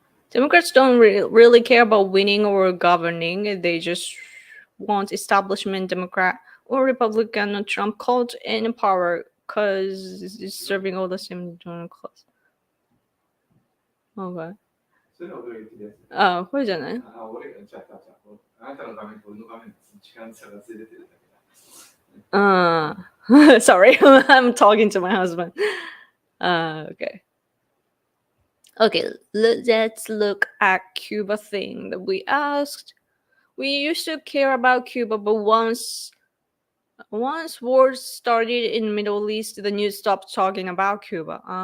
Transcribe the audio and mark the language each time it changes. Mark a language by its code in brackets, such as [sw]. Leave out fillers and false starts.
[en] Democrats don't really care about winning or governing. They just want establishment Democrat or Republican or Trump cult in power because it's serving all the same donor class. Okay. [ja] それは俺が言ってるやつ。あ、これじゃない？俺が、じゃあ、あなたの画面と俺の画面時間差がずれてるだけだ。 [en] Sorry, I'm talking to my husband. Okay. Okay, let's look at Cuba thing that we asked. We used to care about Cuba, but once wars started in Middle East, the news stopped talking about Cuba.